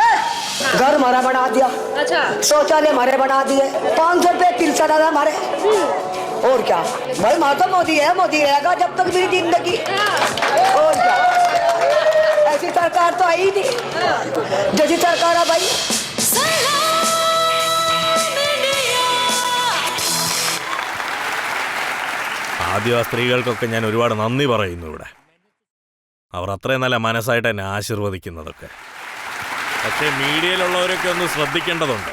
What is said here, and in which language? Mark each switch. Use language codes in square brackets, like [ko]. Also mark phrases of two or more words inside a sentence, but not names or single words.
[hi] घर हमारा बना दिया, अच्छा, शौचालय हमारे बना दिए, 500 रुपये पेंशन आ हमारे। और क्या भाई, माता मोदी है, मोदी रहेगा जब तक मेरी जिंदगी। और क्या ऐसी सरकार तो आई नहीं जैसी सरकार है भाई। [ml] ആദ്യം ആ സ്ത്രീകൾക്കൊക്കെ ഞാൻ ഒരുപാട് നന്ദി പറയുന്നു ഇവിടെ. അവർ അത്രയും നല്ല മനസ്സായിട്ട് എന്നെ ആശീർവദിക്കുന്നതൊക്കെ. പക്ഷേ മീഡിയയിലുള്ളവരൊക്കെ ഒന്ന് ശ്രദ്ധിക്കേണ്ടതുണ്ട്.